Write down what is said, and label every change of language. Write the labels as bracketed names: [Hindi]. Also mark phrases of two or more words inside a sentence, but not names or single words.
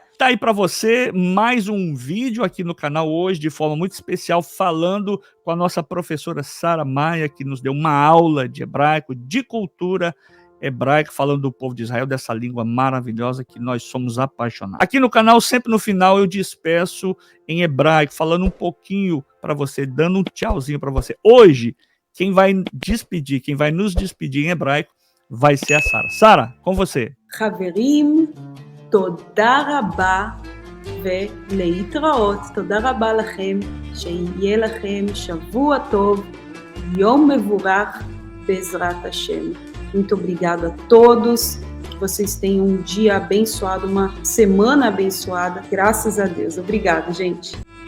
[Portuguese] Tá aí para você mais um vídeo aqui no canal hoje, de forma muito especial, falando com a nossa professora Sara Maia, que nos deu uma aula de hebraico, de cultura hebraica, falando do povo de Israel, dessa língua maravilhosa que nós somos apaixonados. Aqui no canal, sempre no final, eu despeço em hebraico, falando um pouquinho para você, dando um tchauzinho para você. Hoje, quem vai nos despedir em hebraico, vai ser a Sara. Sara, com você. [Hebrew] חברים, תודה רבה ולהתראות. תודה רבה לכם, שיהיה לכם שבוע טוב, יום מבורך בעזרת השם. [Portuguese] Muito obrigado a todos, que vocês tenham um dia abençoado, uma semana abençoada, graças a Deus. Obrigado, gente.